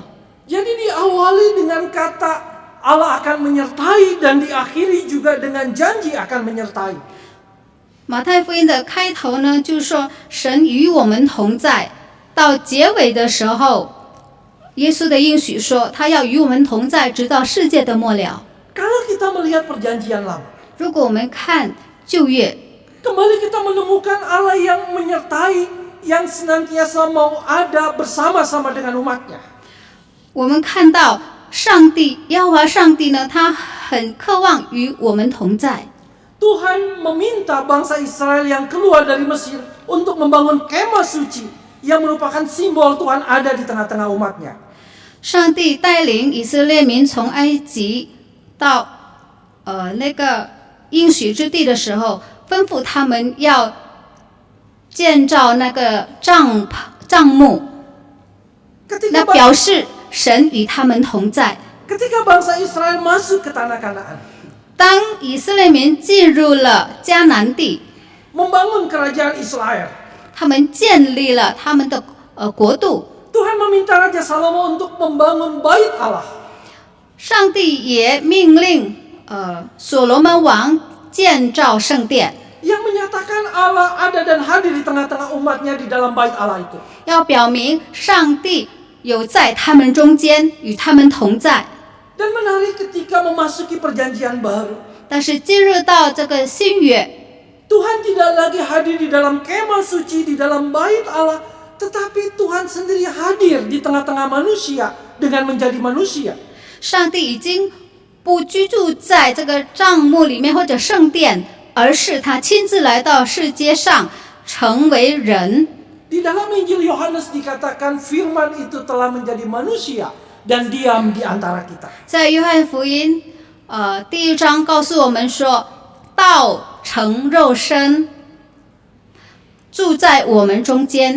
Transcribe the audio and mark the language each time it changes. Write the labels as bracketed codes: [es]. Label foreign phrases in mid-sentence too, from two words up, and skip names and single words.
[id] Jadi diawali dengan kata Allah akan menyertai dan diakhiri juga dengan janji akan menyertai. [zh] 马太福音的开头呢，就是说神与我们同在，到结尾的时候，耶稣的应许说他要与我们同在，直到世界的末了。 [id] Kalau kita melihat perjanjian lama, [zh] 如果我们看旧约， [id] kembali kita menemukan Allah yang menyertai, yang senantiasa mau ada bersama-sama dengan umatnya. [zh] 我们看到上帝耶和华上帝呢，他很渴望与我们同在。 [id] Tuhan meminta bangsa Israel yang keluar dari Mesir untuk membangun kemah suci yang merupakan simbol Tuhan ada di tengah-tengah umatnya. [zh] 上帝带领以色列民从埃及到那个应许之地的时候，吩咐他们要建造那个帐幕， [id] Ketika [zh] 那表示神与他们同在。 [id] Ketika bangsa Israel masuk ke tanah Kanaan, [zh] 当以色列民进入了迦南地， [id] membangun kerajaan Israel, [zh] 他们建立了他们的国度。 [id] Tuhan meminta Raja Salomo untuk membangun bait Allah. [zh] 上帝也命令所罗门王建造圣殿， [id] Yang menyatakan Allah ada dan hadir di tengah-tengah umatnya di dalam bait Allah itu. [zh] 要表明上帝有在他们中间，与他们同在。 [id] Dan menarik ketika memasuki perjanjian baru. [zh] 但是进入到这个新约， [id] Tuhan tidak lagi hadir di dalam kemah suci, di dalam bait Allah. Tetapi Tuhan sendiri hadir di tengah-tengah manusia dengan menjadi manusia. [zh] 上帝已经不居住在这个帐幕里面或者圣殿，而是他亲自来到世界上，成为人。 [id] Di dalam Injil Yohanes dikatakan firman itu telah menjadi manusia dan diam di antara kita. [zh] 在约翰福音第1章告诉我们说，道成肉身，住在我们中间。